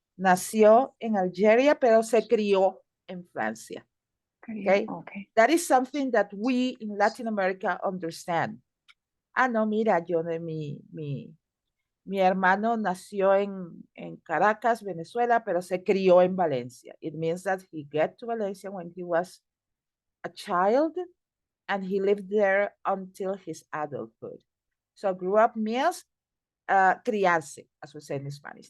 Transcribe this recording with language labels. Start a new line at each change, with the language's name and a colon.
Spanish: Nació en Algeria, pero se crió en Francia.
English: Okay. Okay. That is something that we in Latin America understand.
Spanish: Ah, no, mira, yo de mi hermano nació en Caracas, Venezuela, pero se crió en Valencia.
English: It means that he got to Valencia when he was a child and he lived there until his adulthood. So grew up means criarse, as we say in Spanish.